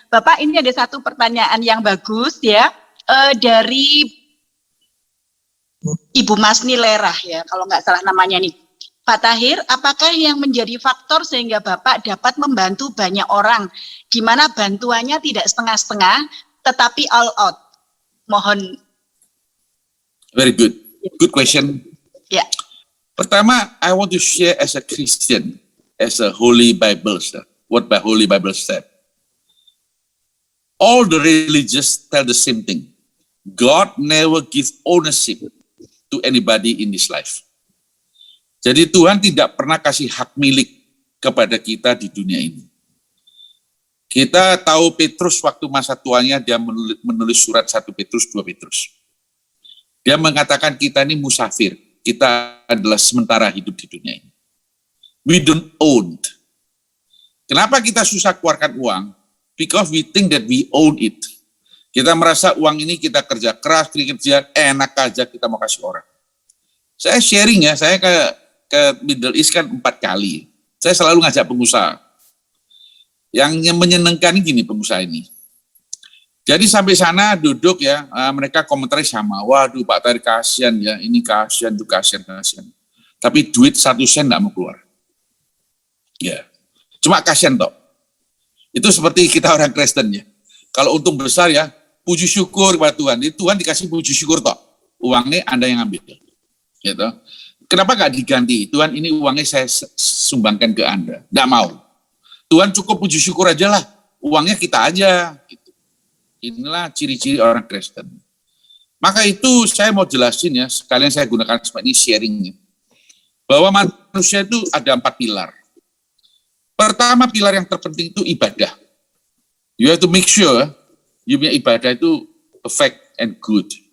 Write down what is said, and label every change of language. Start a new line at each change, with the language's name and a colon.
Indonesian: Bapak, ini ada satu pertanyaan yang bagus ya, dari Ibu Masni Lerah ya, kalau nggak salah namanya nih. Pak Tahir, apakah yang menjadi faktor sehingga Bapak dapat membantu banyak orang, di mana bantuannya tidak setengah-setengah, tetapi
English: all out?
Indonesian: Mohon.
English: Very good. Good question.
Indonesian: Ya. Pertama,
English: I want to share as a Christian. as a Holy Bible said, what the Holy Bible said. All the religious tell the same thing. God never gives ownership to anybody in this life.
Indonesian: Jadi Tuhan tidak pernah kasih hak milik kepada kita di dunia ini. Kita tahu Petrus waktu masa tuanya dia menulis surat 1 Petrus, 2 Petrus. Dia mengatakan kita ini musafir, kita adalah sementara hidup di dunia ini.
English: We don't own.
Indonesian: Kenapa kita susah keluarkan uang?
English: Because we think that we own it.
Indonesian: Kita merasa uang ini kita kerja keras, kerja enak aja kita mau kasih orang. Saya sharing ya, saya ke Middle East kan 4 kali. Saya selalu ngajak pengusaha. Yang menyenangkan gini pengusaha ini. Jadi sampai sana duduk ya, mereka komentari sama, waduh Pak Tahir kasihan ya, ini kasihan, itu kasihan. Tapi duit 1 sen nggak mau keluar. Ya, cuma kasihan toh. Itu seperti kita orang Kristen ya. Kalau untung besar ya, puji syukur kepada Tuhan. Jadi Tuhan dikasih puji syukur toh. Uangnya Anda yang ambil. Gitu. Kenapa nggak diganti? Tuhan ini uangnya saya sumbangkan ke Anda. Nggak mau. Tuhan cukup puji syukur aja lah. Uangnya kita aja. Gitu. Inilah ciri-ciri orang Kristen. Maka itu saya mau jelasin ya, sekalian saya gunakan seperti ini sharingnya. Bahwa manusia itu ada 4 pilar. Pertama pilar yang terpenting itu ibadah.
English: You have to make sure you
Indonesian: punya ibadah itu
English: perfect and good.